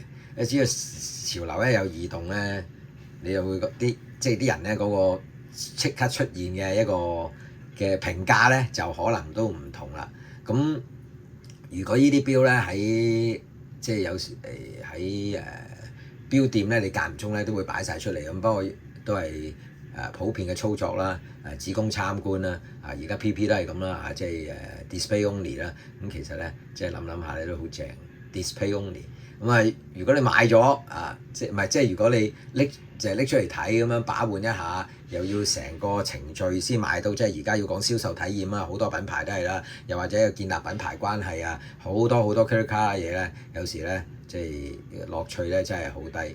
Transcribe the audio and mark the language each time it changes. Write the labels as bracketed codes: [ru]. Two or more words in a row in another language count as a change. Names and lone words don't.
[yue] 你只要潮流咧有異動咧，你就會即係啲人咧嗰個即刻出現嘅一個嘅評價咧，就可能都唔同啦。咁如果呢啲錶咧喺即係有時喺錶店咧，你間唔中咧都會擺晒出嚟咁，不過都係普遍嘅操作啦，只供參觀啦。而家 PP 都係咁啦，即係 [en] display only [yue] 啦。咁其實咧，即係諗下咧都好正 [en] display only。 [yue] 咁如果你買咗即係如果你拎出嚟睇咁樣把玩一下，又要成個程序先買到，即係而家要講銷售體驗啊，好多品牌都係啦，又或者要建立品牌關係啊，好多 [en] credit card [yue] 嘅嘢咧，有時咧即係樂趣咧真係好低。